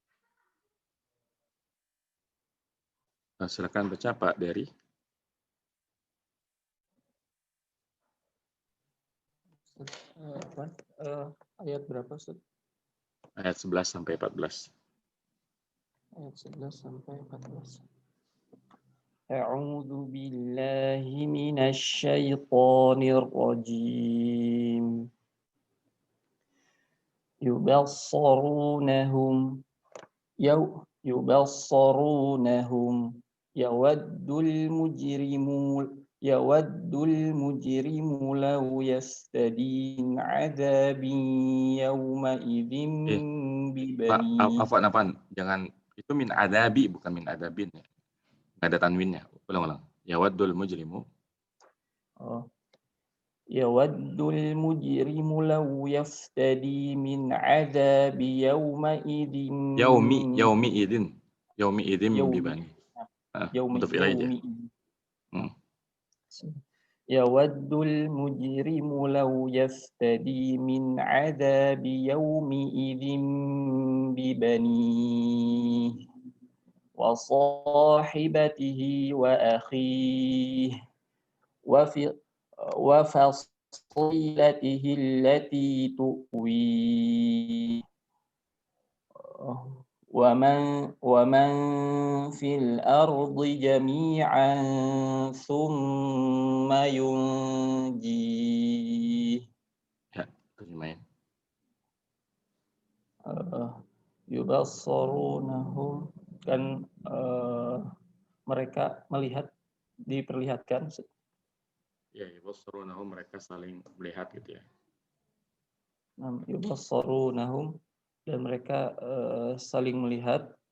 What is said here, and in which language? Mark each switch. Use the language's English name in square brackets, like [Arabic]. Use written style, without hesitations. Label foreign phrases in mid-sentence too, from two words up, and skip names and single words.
[Indonesian] Nah, silakan baca Pak Dery. Ayat berapa, Ustaz? Ayat 11 sampai 14. Ayat 11 sampai 14. [Arabic] أعوذ بالله من الشيطان الرجيم. يبصرونهم يود المجرم لو يستدي من عذاب يومئذ [Indonesian] Pak, [Arabic] bibani. [Indonesian] afwan, jangan, itu [Arabic] من عذاب [Indonesian] bukan [Arabic] من عذاب [Indonesian] ya. Nggak ada tanwinnya. Ulang. [Arabic] يود المجرم. Oh. يود المجرم لو يفتدي من عذاب يومئذ يومئذ ببنيه. yaumi مضاف إليه ya. يود المجرم لو يفتدي من عذاب يومئذ ببنيه وصاحبته وأخيه وفصيلته التي تؤوي ومن في الأرض جميعا ثم ينجي. [Indonesian] Ya, terjemahin. Yubassarunahum, kan mereka melihat, diperlihatkan. Ya, yubassarunahum, mereka saling melihat gitu ya. Yubassarunahum, dan mereka saling melihat.